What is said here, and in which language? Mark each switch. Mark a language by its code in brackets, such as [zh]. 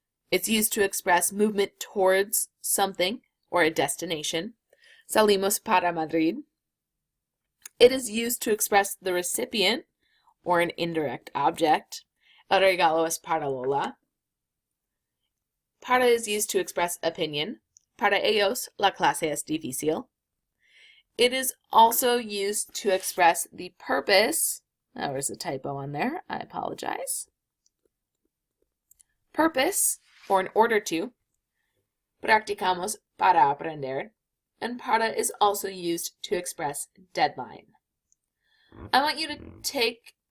[en] It's used to express movement towards something or a destination. [es] Salimos para Madrid. [en] It is used to express the recipient or an indirect object. [es] El regalo es para Lola. [en] Para is used to express opinion. [es] Para ellos, la clase es difícil. [en] It is also used to express the purpose. There was a typo on there. I apologize. Purpose, or in order to. [es] Practicamos para aprender. [en] And para is also used to express deadline. I want you to take